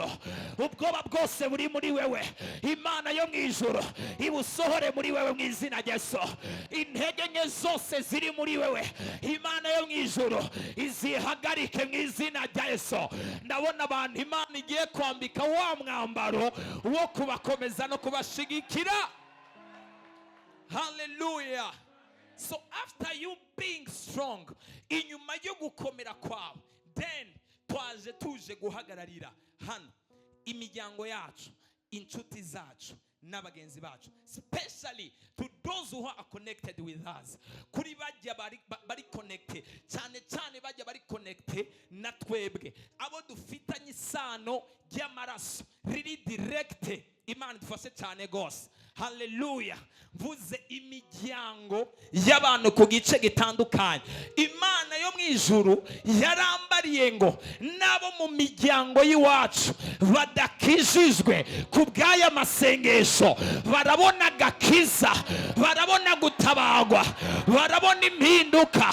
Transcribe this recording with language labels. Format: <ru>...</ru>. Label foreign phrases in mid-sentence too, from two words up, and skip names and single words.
<rn>Ubwoba bwose buri muri wewe Imana yo mw'ijuru ibusohore muri wewe mw'izina rya Yesu. Intege nke zose ziri muri wewe Imana yo mw'ijuru izihagarike mw'izina rya Yesu. Ndabona abantu Imana igiye kwambika wa mwambaro wo kubakomeza no kubashigikira.</rn> <en>Hallelujah. So after you being strong,</en> <rn>inyuma yo gukomera kwawe, then tuje guhagararira hano imiryango yacu, inshuti zacu n'abagenzi bacu,</rn> <en>especially to those who are connected with us.</en> <rn>Kuri bajya bari connected cyane cyane, bajya bari connected na twebwe, abo dufitanye isano ry'amaraso riri direct. Imana dufashe cyane gose. Hallelujah. Mvuze imiryango y'abantu ku gice gitandukanye, Imana yo mw'ijuru yarambariye ngo nabo mu miryango y'iwacu badakijijwe ku bw'aya masengesho barabona gakiza, barabona gutabagwa, barabona impinduka.</rn>